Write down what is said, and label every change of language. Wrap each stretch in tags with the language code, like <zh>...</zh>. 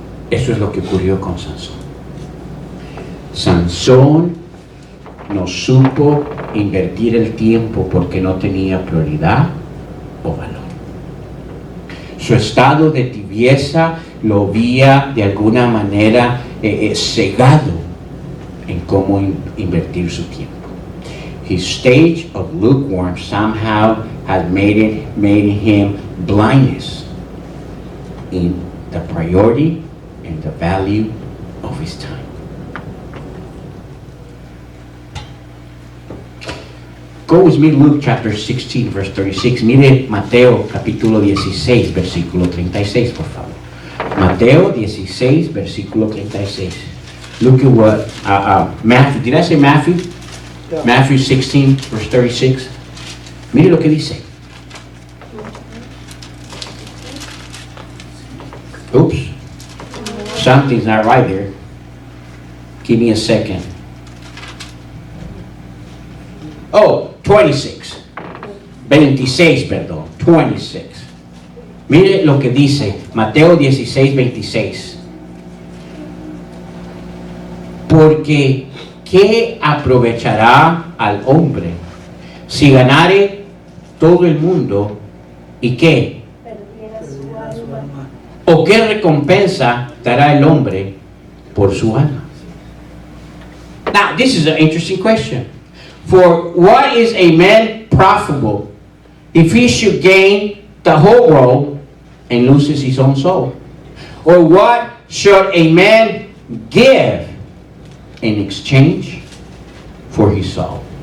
<es>Eso es lo que ocurrió con Sansón. Sansón no supo invertir el tiempo porque no tenía prioridad o valor. Su estado de tibieza lo había de alguna manera cegado en cómo invertir su tiempo.</es> <en>His stage of lukewarm somehow has made him blindness in the priority and the value of his time. Go with me, Luke chapter 16, verse 36.</en> <es>Mire Mateo capítulo 16, versículo 36, por favor. Mateo 16, versículo 36.</es> <en>Look at what Matthew, did I say Matthew? Yeah. Matthew 16, verse 36.</en> <es>Mire lo que dice.</es> <en>Oops. Something's not right there. Give me a second.</en> <es>Oh, 26. 26, perdón. 26. Mire lo que dice Mateo 16, 26. Porque ¿qué aprovechará al hombre si ganare todo el mundo y qué? Perdiera su alma. ¿O qué recompensa dará el hombre por su alma?</es> <en>Now, this is an interesting question. For what is a man profitable if he should gain the whole world and loses his own soul? Or what should a man give in exchange for his soul?</en>